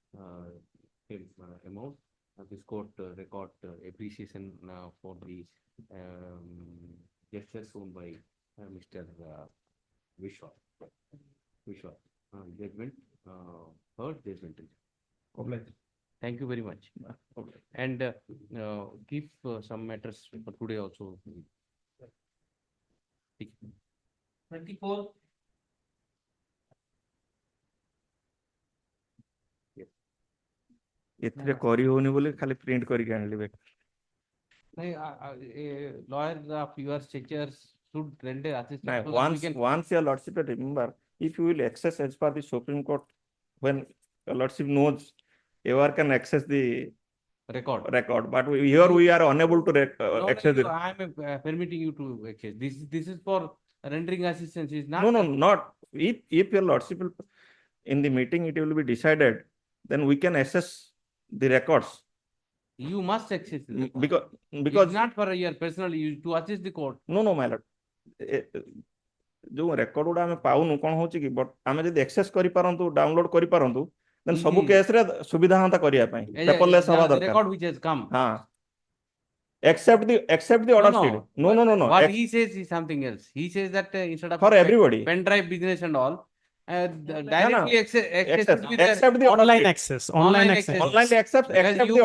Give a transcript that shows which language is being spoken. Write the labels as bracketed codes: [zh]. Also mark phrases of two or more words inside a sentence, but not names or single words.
[en] This court record appreciation for the gesture shown by Mr. Vishwal. Judgment heard, judgment is. Thank you very much. Okay. And keep some matters for today also. 24. [or] ଏଥିରେ କରି ହଉନି ବୋଲି ଖାଲି ପ୍ରିଣ୍ଟ କରିକି ଆଣିଲି ବେ [en] A lawyer of your stature should render assistance. [or] ନାଇଁ [en] so that we can- once your lordship remember if you will access as per the Supreme Court when your lordship knows everyone can access the record but here we are unable to No, access it. I am permitting you to access. This is for rendering assistance. Is not. No, not if your lordship will, in the meeting it will be decided, then we can access the records. You must access it. Because It's not for your personal use to assist the court. no my lord [or] जो record गुडा ଆମେ ପାଉନୁ କଣ ହଉଛି କି but ଆମେ ଯଦି access କରିପାରନ୍ତୁ download କରିପାରନ୍ତୁ then ସବୁ case ରେ ସୁବିଧା ହନ୍ତା କରିବା ପାଇଁ paperless ହବା [en] The [or] ଦରକାର [en] record which has come. ହଁ except the order sheet. No. What he says is something else. He says that instead of For everybody. pen drive business and all, directly access with except the order Online sheet. access. Online access. Online accept Because except you